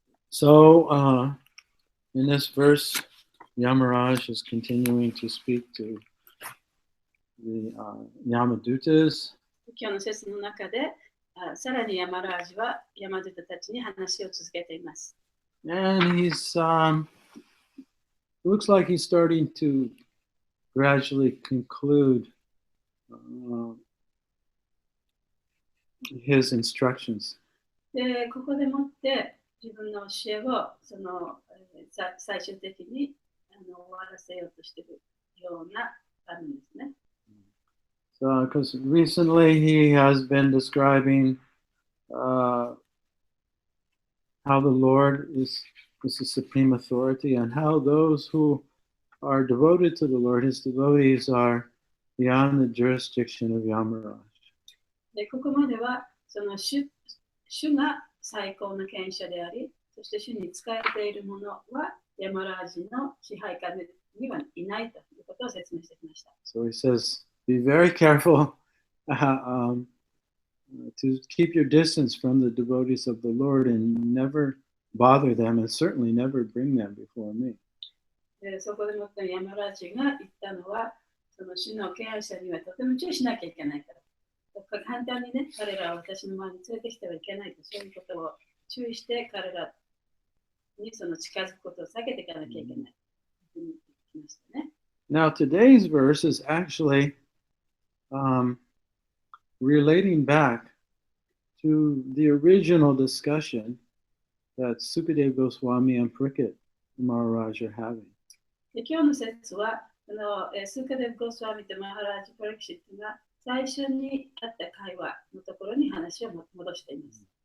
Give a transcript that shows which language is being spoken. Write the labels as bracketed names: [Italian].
[English] So, in this verse, Yamaraj is continuing to speak to the Yamadutas. [Japanese] 今日の説の中で、さらにヤマラージはヤマドゥタたちに話を続けています。 [English] And he's, looks like he's starting to gradually conclude his instructions. [Japanese] で、ここでもって自分の教えを最終的に終わらせようとしているようなあるんですね。 [English] So, because recently he has been describing how the Lord is the supreme authority and how those who are devoted to the Lord, his devotees, are beyond the jurisdiction of Yamaraj. [Japanese] で、ここまではその主が最高の権威者であり、そして主に仕えている者はヤマラージの支配下にはいないということを説明してきました。 [English] So he says, be very careful to keep your distance from the devotees of the Lord and never bother them and certainly never bring them before me. [Japanese] そこでもってヤマラージが言ったのは、その主の権威者にはとても注意しなきゃいけないから。簡単にね、彼らは私の前に連れてきてはいけないと、そういうことを注意して彼らにその近づくことを避けていかなきゃいけない。 [English] Now today's verse is actually relating back to the original discussion that Sukadeva Goswami and Parikshit Maharaj are having. [Japanese] で今日の説はスーカデブ・ゴスワミとマハラージ・パリクシットが最初にあった会話のところに話を戻しています。